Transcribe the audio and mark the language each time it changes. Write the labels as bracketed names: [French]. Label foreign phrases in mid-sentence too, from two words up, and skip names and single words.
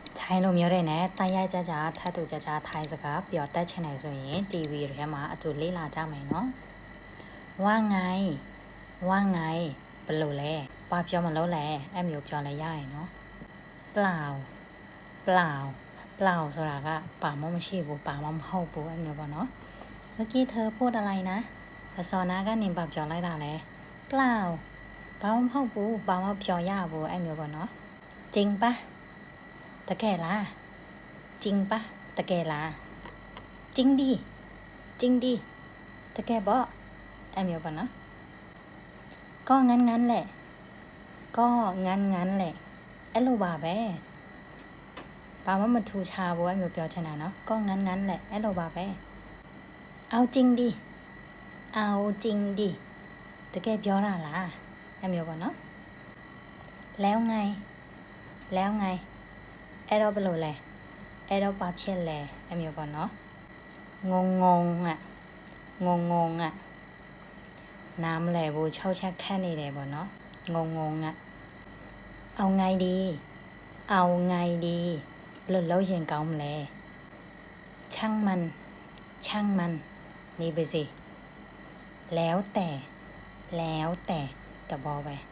[Burmese] ထိုင်းလိုမျိုးတဲ့နဲ့တိုင်းရိုက်ကြကြထပ်တူကြကြထိုင်းစကားပျော်တက်ချင်တယ်ဆိုရင် TV ထဲမှာအတူလေးလာကြမယ်နော်ဝါငိုင်းဘယ်လိုလဲဘာပြောမလို့လဲအဲ့မျိုးပြောလဲရတယ်နော်ပ လောက်ဆိုတာကပါမမရှိဘူးပါမမဟုတ်ဘူးအဲ့မျိုးပေါ့နော် [Thai] เมื่อกี้เธอพูดอะไรนะ [Burmese] အစော နာကနေဘာပြောလိုက်တာလဲပလောက်ဘာမဟုတ်ဘူးဘာမပြောရဘူးအဲ့မျိုးပေါ့နော် [Thai] จริงปะตะแก่ล่ะจริงปะตะแก่ล่ะจริงดิตะแก่บ่ไอ้เมียวปะเนาะก็งั้นแหละก็งั้นแหละ [Burmese] အဲ့လိုပါပဲဘာမှမထူချဘူးအဲ့မျိုးပြောချင်တာ [Thai] เนาะก็งั้นแหละ [Burmese] အဲ့လိုပါပဲ [Thai] เอาจริง ดิตะแก่ [Burmese] ပြောတာလားအဲ့မျိုးပေါ့ [Thai] เนาะแล้วไง [Burmese] အဲ့တော့ဘ ယ်လိုလဲအဲ့တော့ဘာဖြစ်လဲအဲ့မျိုးပေါ့နော်ငုံอ่ะနားမလဲဘူး6ချက်ခတ်နေတယ်ပေါ့နော်ငုံ [Thai] อ่ะเอาไงดี [Burmese] ဘယ်လိုလုပ်ရင်ကောင်းမလဲ [Thai] ช่างมัน [Burmese] နေပါစေ [Thai] แล้วแต่จะบอกไป